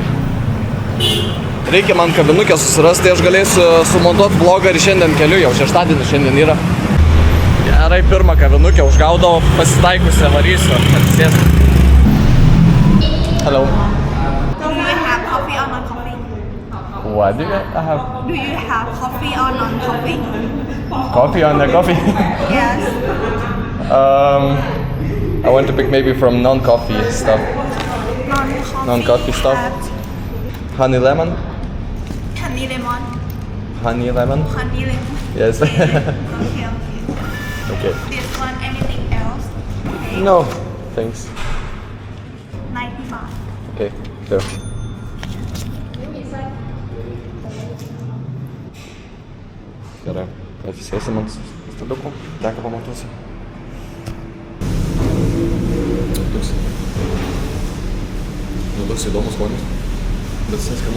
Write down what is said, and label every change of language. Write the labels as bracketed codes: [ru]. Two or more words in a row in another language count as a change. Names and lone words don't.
[lt] Reikia man kabinukę susirasti, tai aš galėsiu sumontuoti vlogą ir šiandien keliu, jau šeštadienį šiandien yra. Gerai, pirmą kabinukę užgaudau, pasitaikusią varysiu, atsisėsiu. [en] Hello. Do you have coffee or non-coffee? What do you have? Do you have coffee or non-coffee? Coffee or no coffee? Yes. I want to pick maybe from non-coffee stuff. Non-coffee. Non-coffee stuff. Honey lemon? Honey lemon. Honey lemon? Honey lemon. Yes. Okay. Okay. This one, anything else? Okay. No, thanks. 90 baht. Okay, sure. [lt] Gerai, atsisėsim ant staliukų, teka pamatuosiu. Toks įdomus skonis, bet jis skanu.